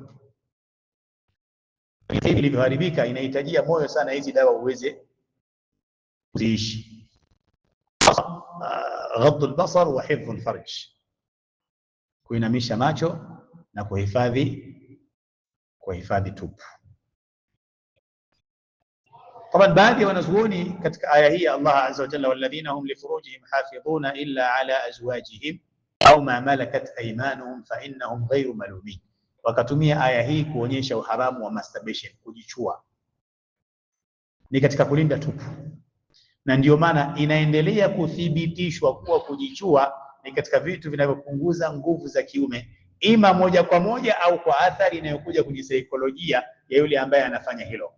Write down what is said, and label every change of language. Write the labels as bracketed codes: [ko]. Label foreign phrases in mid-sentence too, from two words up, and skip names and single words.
[sw] Hivi ilivyoharibika inahitajia moyo sana hizi dawa uweze kuziishi. [ar] غض البصر وحفظ الفرج, [sw] kuinamisha macho na kuhifadhi tupu. Taban baadhi ya wanazuoni katika aya hii [ar] الله عز وجل والذين هم لفروجهم حافظون إلا على أزواجهم أو ما ملكت أيمانهم فإنهم غير ملومين, [sw] wakatumia aya hii kuonyesha uharamu wa masturbation, kujichua ni katika kulinda tupu, na ndio maana inaendelea kuthibitishwa kuwa kujichua ni katika vitu vinavyopunguza nguvu za kiume, ima moja kwa moja au kwa athari inayokuja kwenye saikolojia ya yule ambaye anafanya hilo.